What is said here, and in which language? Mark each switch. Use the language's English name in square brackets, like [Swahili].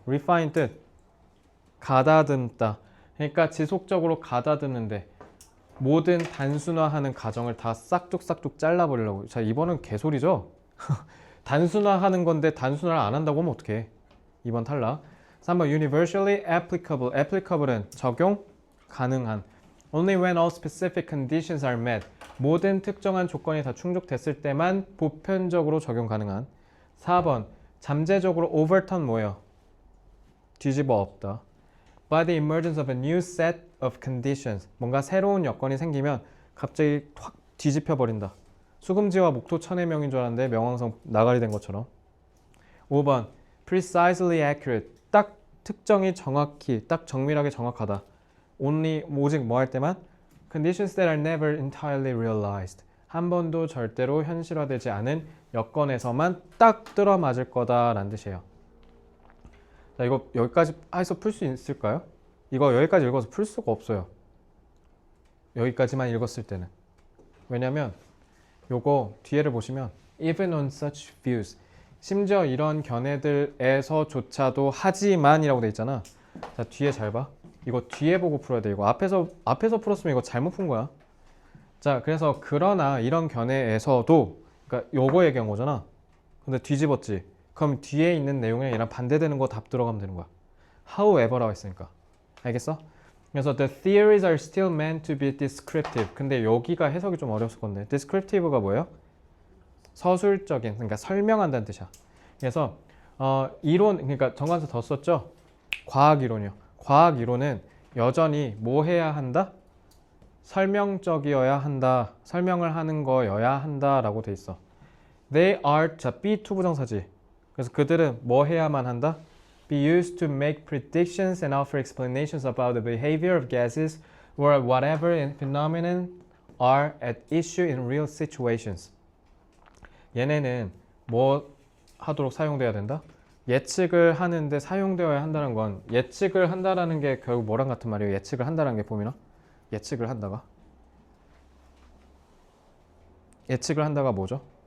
[Korean] refine 뜻 가다듬다. 그러니까 지속적으로 가다듬는데 모든 단순화하는 과정을 다 싹둑싹둑 잘라버리려고. 자, 2번은 개소리죠? 단순화하는 건데 단순화를 안 한다고 하면 어떡해. 2번 탈락. 3번 [English] universally applicable. [Korean] applicable은 적용 가능한. [English] Only when all specific conditions are met. [Korean] 모든 특정한 조건이 다 충족됐을 때만 보편적으로 적용 가능한. 4번 잠재적으로 overturn 뭐예요? 뒤집어 엎다. [English] By the emergence of a new set of conditions. [Korean] 뭔가 새로운 여건이 생기면 갑자기 확 뒤집혀 버린다. 수금지와 목토 천해명인 줄 알았는데 명왕성 나가리 된 것처럼. 5번 [English] precisely accurate. [Korean] 딱 특정이 정확히 딱 정밀하게 정확하다. [English] only [Korean] 오직 뭐 할 때만 [English] conditions that are never entirely realized. [Korean] 한 번도 절대로 현실화되지 않은 여건에서만 딱 들어맞을 거다라는 뜻이에요. 자, 이거 여기까지 해서 풀 수 있을까요? 이거 여기까지 읽어서 풀 수가 없어요. 여기까지만 읽었을 때는. 왜냐면 요거 뒤에를 보시면 [English] even on such views. [Korean] 심지어 이런 견해들에서조차도 하지만이라고 돼 있잖아. 자, 뒤에 잘 봐. 이거 뒤에 보고 풀어야 돼. 이거 앞에서 풀었으면 이거 잘못 푼 거야. 자, 그래서 그러나 이런 견해에서도 그러니까 요거 얘기한 거잖아. 근데 뒤집었지. 그럼 뒤에 있는 내용이랑 얘랑 반대되는 거 답 들어가면 되는 거야. However라고 했으니까. 알겠어? 그래서 [English] the theories are still meant to be descriptive. [Korean] 근데 여기가 해석이 좀 어려웠을 건데 descriptive가 뭐예요? 서술적인, 그러니까 설명한다는 뜻이야. 그래서 이론, 그러니까 정관사 더 썼죠? 과학 이론이요. 과학 이론은 여전히 뭐 해야 한다? 설명적이어야 한다. 설명을 하는 거여야 한다라고 돼 있어. [English] They are, [Korean] 자, [English] be to 부정사지. [Korean] 그래서 그들은 뭐 해야만 한다? [English] Be used to make predictions and offer explanations about the behavior of gases or whatever phenomenon are at issue in real situations. [Korean] 얘네는 뭐 하도록 사용돼야 된다? 예측을 하는데 사용되어야 한다는 건 예측을 한다라는 게 결국 뭐랑 같은 말이에요? 예측을 한다는 게 보면은 예측을 한다가 뭐죠?